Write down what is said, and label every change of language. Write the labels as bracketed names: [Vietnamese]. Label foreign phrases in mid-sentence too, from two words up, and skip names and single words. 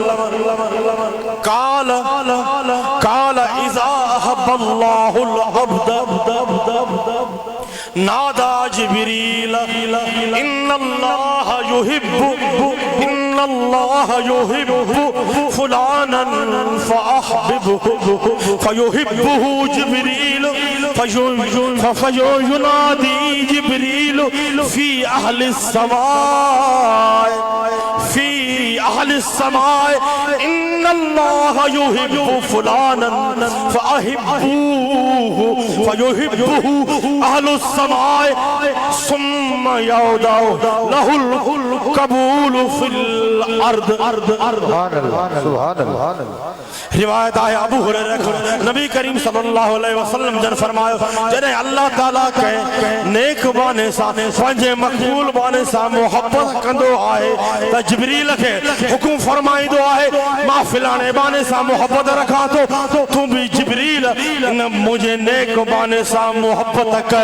[Arabic] قال إذا أحب الله العبد نادى جبريل إن الله يحب فلانا فأحببه فيحبه جبريل فينادي جبريل في أهل السماء إن الله يحب فلانا فأحبه فيحبه أهل السماء ثم يوضع له القبول في الأرض. سبحان الله. [Sindhi] रिवायत है अबू हुरैरा नबी करीम [Arabic] صلى الله عليه وسلم [Sindhi] जन फरमायो जॾहिं अल्लाह ताला के नेक बाने सां पंहिंजे मक़बूल बाने सां मोहब्बत कंदो आहे त जिब्रील खे हुकुम फरमाईंदो आहे मां फिलाणे बाने सां मोहब्बत रखां थो तूं भी जिब्रील मुझे नेक बाने सां मोहब्बत कर।